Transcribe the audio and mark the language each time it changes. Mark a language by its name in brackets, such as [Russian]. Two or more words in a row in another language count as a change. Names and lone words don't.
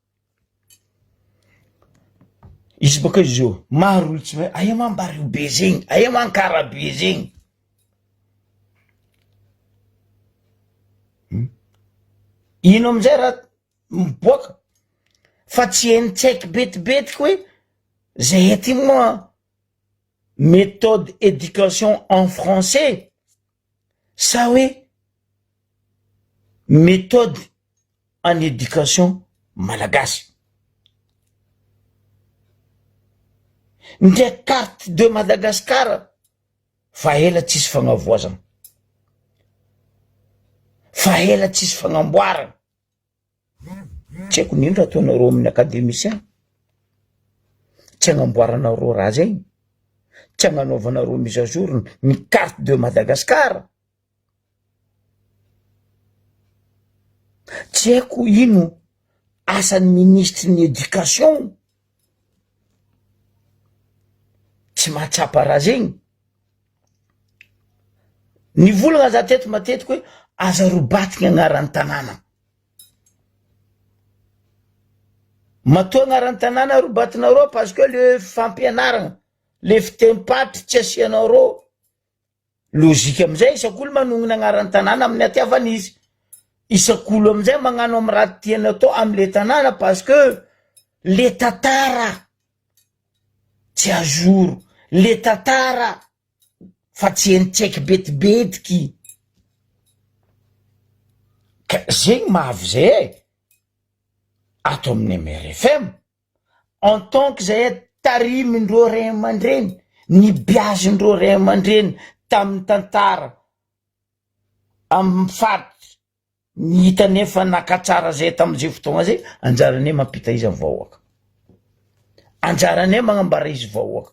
[Malagasy] Izy baka izy io maro olo tsy hoe aia ma Ambariobe zegny, aia ma Ankarabe zegny. Ino amizay raha miboaka fa tsy hainy-tsaiky betibetiky hoe zay ty moa [French] méthode éducation en français [Malagasy] sa hoe [French] méthode en éducation [Malagasy] malagasy. Ndray [French] carte de Madagascar [Malagasy] fa ela tsisy fagnavoazana, fa ela tsisy fagnamboarana. Tsy haiko nindro ataonareo amin'ny académicien, tsy agnamboaranareo raha zegny, tsy agnanaovanareo [French] mise à jour [Malagasy] ny [French] carte de Madagascar. [Malagasy] Tsy haiko ino asan'ny ministre ny éducation, tsy mahatsapa raha zegny. Ny volagna za teto matetiky hoe aza robatika agnaran'ny tanàna. Matoa agnaran'ny tanàna robatinareo [French] parce que [Malagasy] le fampianarana, le fitenim-paritra tsy asianareo. Logika amizay isak'olo manongona agnaran'ny tanàna amin'ny hatiavana izy. Isak'olo amizay magnano amin'ny raha tiany atao am'le tanàna [French] parce que [Malagasy] le tantara tsy [French] à jour, [Malagasy] le tantara fa tsy hainy-tsaiky betibetiky. Ka zegny mahavy zay ato amin'ny MRFM [French] en tant que [Malagasy] zay tarimindreo Ray aman-dreny, nibiazindreo Ray aman-dreny tamin'ny tantara amin'ny faritra, ny hitanefa nakatsara zay tamin'izay fotoagna zay, anjarane mampita izy amin'ny vahoaka, anjarane magnambara izy vahoaka.